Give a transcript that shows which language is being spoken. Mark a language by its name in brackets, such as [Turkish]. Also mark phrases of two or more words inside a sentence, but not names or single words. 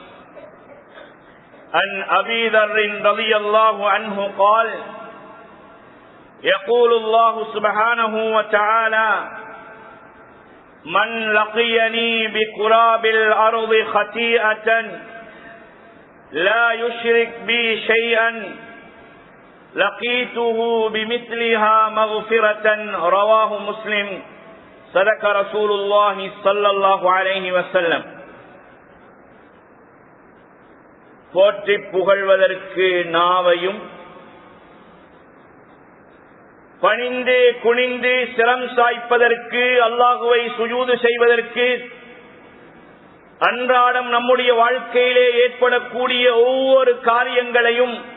[Arabic] عن أبي ذر رضي الله عنه قال يقول الله سبحانه وتعالى من لقيني بقراب الأرض خطيئة لا يشرك بي شيئا لقيته بمثلها مغفرة رواه مسلم صدق رسول الله صلى الله عليه وسلم. [Tamil] போற்றி புகழ்வதற்கு நாவையும் பணிந்து குனிந்து சிரம் சாய்ப்பதற்கு அல்லாஹுவை சுஜூது செய்வதற்கு அன்றாடம் நம்முடைய வாழ்க்கையிலே ஏற்படக்கூடிய ஒவ்வொரு காரியங்களையும்